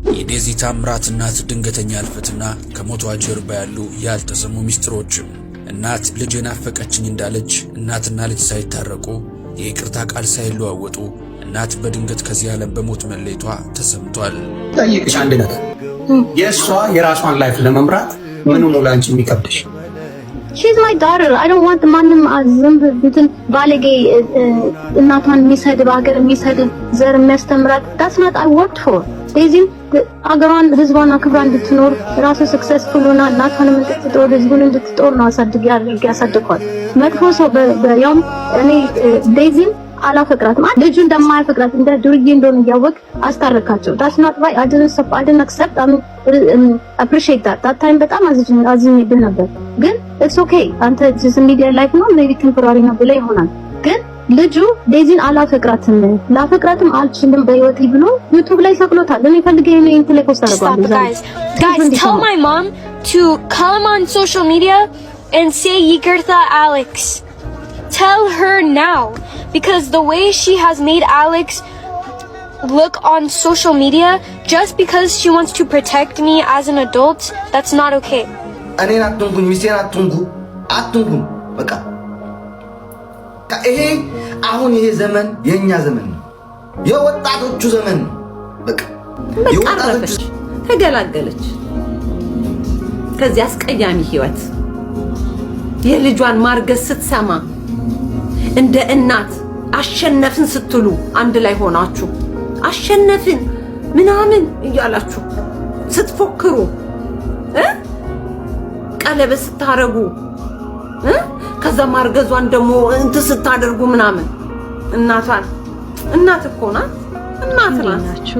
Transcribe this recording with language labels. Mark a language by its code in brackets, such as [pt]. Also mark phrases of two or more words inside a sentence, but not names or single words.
[am] የዴዚ ታምራት እናት ድንገተኛ ህልፈትና ከሞቷ ጀርባ ያሉ ያልተሰሙ ሚስጥሮችም። እናት ልጄን አፈቀችኝ እንዳለች እናትና ልጅ ሳይታረቁ የይቅርታ ቃል ሳይለዋወጡ እናት በድንገት ከዚህ ዓለም በሞት መለየቷ ተሰምቷል። ጠይቅሽ አንድ ነገር የእሷ የራሷን ላይፍ ለመምራት ምን ነው ላንቺ የሚከብድሽ? [en] She's my daughter. I don't want [am] ማንም ዝምብ እንትን ባለጌ እናቷን የሚሰድብ ሀገር የሚሰድብ ዘር የሚያስተምራት [en] that's not I worked for. [am] ዴዚም አገሯን ህዝቧን አክብራ እንድትኖር ራሱ ሰክሰስፉል ሆና እናቷንም እንድትጦር ህዝቡን እንድትጦር ነው ያሳድጓል። መጥፎ ሰው በያም እኔ ዴዚም አላፈቅራትም። ልጁ እንደማያፈቅራት እንደ ዱርዬ እንደሆነ እያወቅ አስታረካቸው። [en] that's not why I didn't accept appreciate that time [am] በጣም አዝኜብህ ነበር። ግን [en] it's okay [am] አንተ [en] just media life [am] ነው [en] maybe temporary [am] ነው ብለህ ይሆናል። ግን ልጁ ዴዚን አላፈቅራትም ላፈቅራትም አልችልም በህይወቴ ብሎ ዩቲዩብ ላይ ሰቅሎታል። እኔ ፈልገኝ ነው እንት ላይ ፖስት አደረጋለሁ። [en] Guys, tell my mom to come on social media and say Yigertha Alex. Tell her now, because the way she has made Alex look on social media just because she wants to protect me as an adult, that's not okay. [am] እኔ አትንኩኝ ሚስቴን አትንኩኝ በቃ ይሄ አሁን ይሄ ዘመን የኛ ዘመን ነው፣ የወጣቶቹ ዘመን ነው። በቃ የወጣቶቹ ተገላገለች ከዚህ አስቀያሚ ህይወት። የልጇን ማርገዝ ስትሰማ እንደ እናት አሸነፍን ስትሉ አንድ ላይ ሆናችሁ አሸነፍን ምናምን እያላችሁ ስትፎክሩ ቀለበት ስታረጉ ከዛ ማርገዟን ደግሞ እንትን ስታደርጉ ምናምን እናት እኮ ናት። እናት ናችሁ።